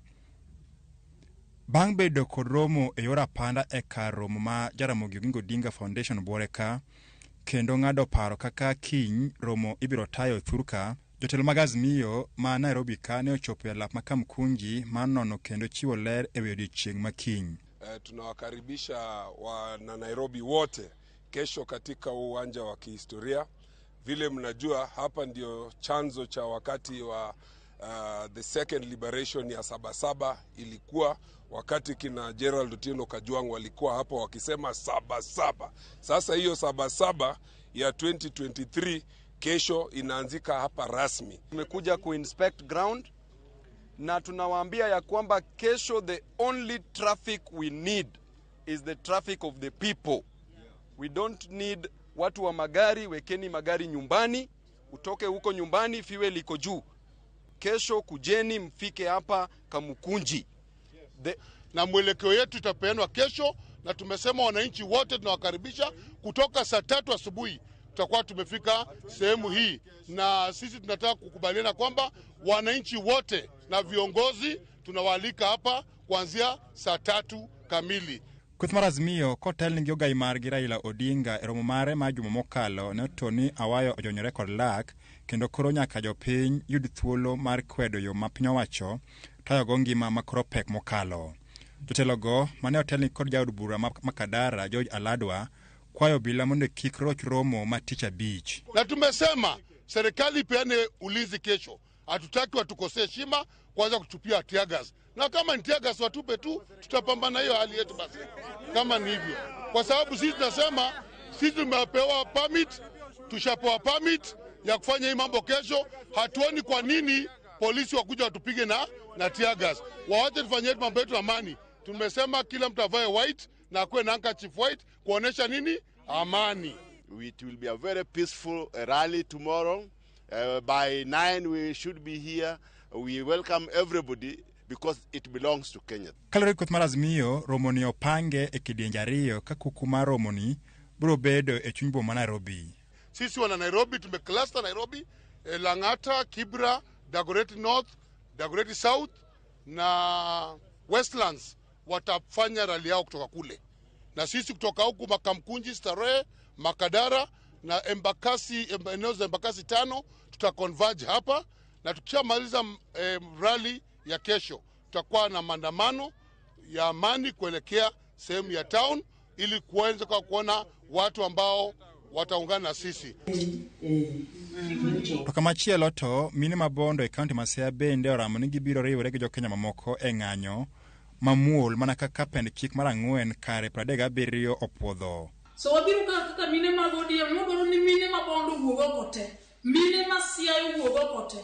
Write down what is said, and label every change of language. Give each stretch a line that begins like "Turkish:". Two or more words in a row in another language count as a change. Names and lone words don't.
Luo (Kenya and Tanzania): Bang' bedo kod romo e yor apanda e kar romo ma Jaramogi Oginga Odinga Foundation Boreka kendo ng'ado paro kaka kiny romo ibiro tayo thurka, jotelo mag Azimio ma Nairobi ka ne ochopo e lap makam kunji manono kendo chiwo ler e odiochieng' makiny.
Swahili: Tunawakaribisha wana Nairobi wote kesho katika uwanja wa kihistoria. Vile mnajua hapa ndio chanzo cha wakati wa
English: The second liberation
Swahili: ya Sabasaba ilikuwa wakati kina Gerald Otieno Kajwang walikuwa hapo wakisema Sabasaba. Sasa hiyo Sabasaba ya 2023 kesho inaanzika hapa rasmi. Tumekuja kuinspect ground na tunawaambia ya kwamba kesho
English: the only traffic we need is the traffic of the people. We don't need
Swahili: watu wa magari. Wekeni magari nyumbani, utoke huko nyumbani, fuel iko juu. Kesho kujeni mfike hapa Kamukunji. Na mwelekeo yetu itapeanwa kesho, na tumesema wananchi wote tunawakaribisha kutoka saa 3 asubuhi. Tutakuwa tumefika sehemu hii, na sisi tunataka kukubaliana kwamba wananchi wote na viongozi tunawaalika hapa kuanzia saa 3 kamili.
Luo (Kenya and Tanzania): Kweth mar Azimio kotel ningi ogai margi Raila Odinga e romo mare ma juma mokalo ne Tony Awayo ojonyore kod lak kendo koro nyaka jopiny yud thuolo mar kwedo yo ma piny owacho tayogo ngima makoro pek mokalo. Jotelogo mane otelni kod jaod bura Makadara George Aladwa kwayo bila mondo kik roch romo ma tich abich.
Swahili: Na tumesema serikali peane ulinzi kesho. Hatutaki watukosee heshima kwanza kutupia
English: tear gas.
Swahili: Na kama ni
English: tear gas
Swahili: watupe tu, tutapambana hiyo hali yetu basi. Kama ni hivyo. Kwa sababu sisi tunasema sisi tumepewa permit, tushapewa permit ya kufanya hii mambo kesho. Hatuoni kwa nini polisi wakuja watupige na
English: tear gas.
Swahili: Waache tufanye mambo yetu amani. Tumesema kila mtu avae white na kuwe na handkerchief white kuonesha nini? Amani.
English: It will be a very peaceful rally tomorrow. By 9 we should be here. We welcome everybody because it belongs to Kenya.
Luo (Kenya and Tanzania): Kalore Kweth mar Azimio romoni opange e kidienje ariyo ka kuku mar romoni biro bedo e chuny boma Nairobi.
Swahili: Sisi wana Nairobi tumecluster Nairobi, Lang'ata, Kibra, Dagoretti North, Dagoretti South na Westlands watafanya rally yao kutoka kule. Na sisi kutoka huku Makamkunji, Starehe, Makadara na Embakasi, eneo za Embakasi 5 tutaconverge hapa, na tukishamaliza rally ya kesho tutakuwa na maandamano ya amani kuelekea sehemu ya town ili kuanza kuona watu ambao wataungana na sisi.
Luo (Kenya and Tanzania): To kamachielo to mine mabondo e kaunti ma Siaya bende oramo ni gibiro riwore gi jokenya mamoko e ng'anyo mamuol mana kaka pend chik mar 4 kare 37 opuodho. So wabiro kaka mine magodi modoro ni mine mabondo wuogo kote, mine ma Siaya wuogo kote.